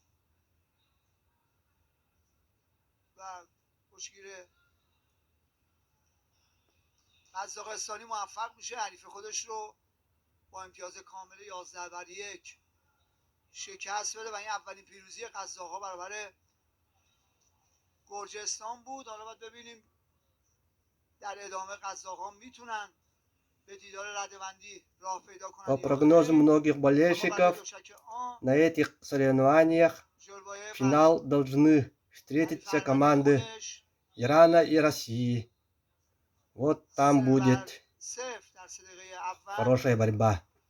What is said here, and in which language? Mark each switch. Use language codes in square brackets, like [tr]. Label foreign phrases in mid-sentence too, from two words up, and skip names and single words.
[fa] و کشتیگیر قزاقستانی موفق میشه حریف خودش رو با امتیاز کامل 11-1 شکست بده و این اولین پیروزی قزاق‌ها برابر گرجستان بود. حالا باید ببینیم در ادامه قزاق‌ها میتونن به دیدار رده‌بندی راه پیدا کنن. [ru] По прогнозам многих болельщиков, на этих соревнованиях в финал должны встретиться команды Ирана и России. Вот там будет хорошая борьба.